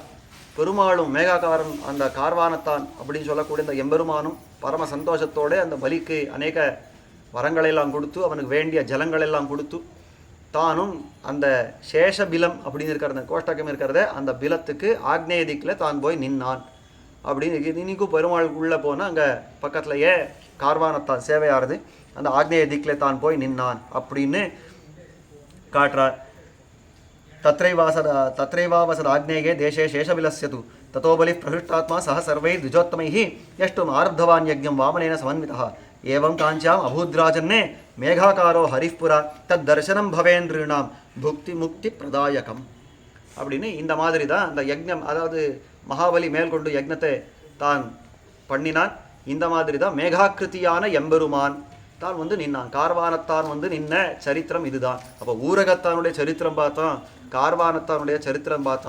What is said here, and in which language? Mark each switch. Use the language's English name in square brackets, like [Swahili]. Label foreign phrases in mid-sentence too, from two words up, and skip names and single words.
[Tamil] பெருமாளும் மேகாகாரன் அந்த கார்வானத்தான் அப்படின்னு சொல்லக்கூடிய இந்த எம்பெருமானும் பரம சந்தோஷத்தோடு அந்த பலிக்கு அநேக வரங்களெல்லாம் கொடுத்து அவனுக்கு வேண்டிய ஜலங்களெல்லாம் கொடுத்து தானும் அந்த சேஷபிலம் அப்படின்னு இருக்கிற அந்த கோஷ்டகம் இருக்கிறத அந்த பிலத்துக்கு ஆக்னேய திக்கில் தான் போய் நின்னான் அப்படின்னு இன்னைக்கும் பெருமாள் உள்ளே போனால் அங்கே பக்கத்துலையே கார்வானத்தான் சேவையாகிறது அந்த ஆக்னேய திக்கில் தான் போய் நின்னான் அப்படின்னு காட்டுறார். [Sanskrit] तत्रैवावसत आग्नेये देशे शेषबिलस्य तु ततो बलिः प्रहृष्टात्मा सह सर्वैः द्विजोत्तमैः यष्टुम् आरब्धवान् यज्ञं वामनेन समन्वितः एवं काञ्च्याम् अभूद्राजन्ने मेघाकारो हरिपुरा तद्दर्शनं भवेन्द्रीणां भुक्ति मुक्ति प्रदायकम् [Tamil] அப்படின்னு இந்த மாதிரி தான் அந்த யஜ்ஞம், அதாவது மகாபலி மேற்கொண்டு யஜ்ஞத்தை தான் பண்ணினான். இந்த மாதிரி தான் மேகாக்கிருத்தியான எம்பெருமான் தான் வந்து நின்னான். கார்வானத்தான் வந்து நின்ன சரித்திரம் இதுதான். அப்போ ஊரகத்தானுடைய சரித்திரம் பார்த்தோம், கார்வானத்தானுடைய சரித்திரம் பார்த்தோம்.